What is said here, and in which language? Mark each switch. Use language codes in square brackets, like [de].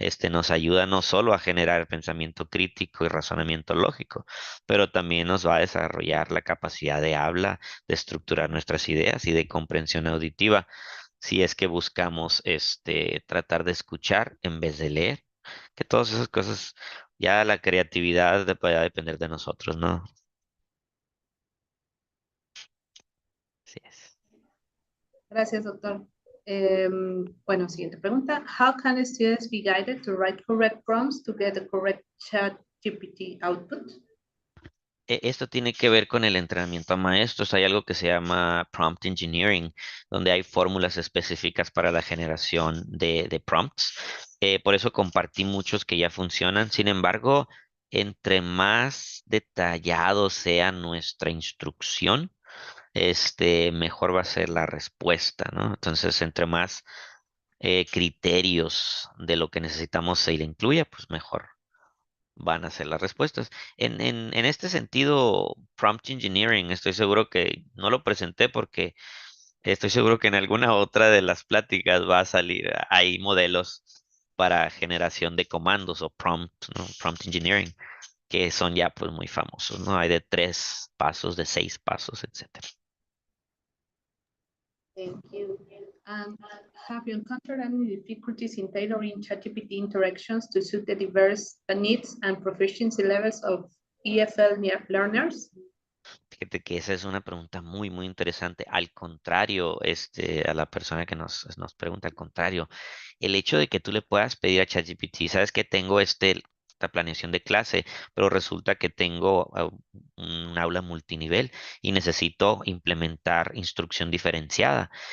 [es] Nos ayuda no solo a generar pensamiento crítico y razonamiento lógico, pero también nos va a desarrollar la capacidad de habla, de estructurar nuestras ideas y de comprensión auditiva, si es que buscamos tratar de escuchar en vez de leer, que todas esas cosas, ya la creatividad va a depender de nosotros, ¿no? Así es. Gracias, doctor. Bueno, siguiente pregunta. [en] How can students be guided to write correct prompts to get the correct ChatGPT output? [es] Esto tiene que ver con el entrenamiento a maestros. Hay algo que se llama prompt engineering, donde hay fórmulas específicas para la generación de prompts. Por eso compartí muchos que ya funcionan. Sin embargo, entre más detallado sea nuestra instrucción, mejor va a ser la respuesta, ¿no? Entonces, entre más criterios de lo que necesitamos se le incluya, pues mejor van a ser las respuestas. En este sentido, prompt engineering, estoy seguro que no lo presenté porque estoy seguro que en alguna otra de las pláticas va a salir. Hay modelos para generación de comandos o prompt, ¿no? Prompt engineering, que son ya pues muy famosos, ¿no? Hay de 3 pasos, de 6 pasos, etcétera. [en] Thank you. Have you encountered any difficulties in tailoring ChatGPT interactions to suit the diverse needs and proficiency levels of EFL learners? [es] Fíjate que esa es una pregunta muy, muy interesante. Al contrario, a la persona que nos pregunta, al contrario, el hecho de que tú le puedas pedir a ChatGPT, sabes que tengo esta planeación de clase, pero resulta que tengo un aula multinivel y necesito implementar instrucción diferenciada.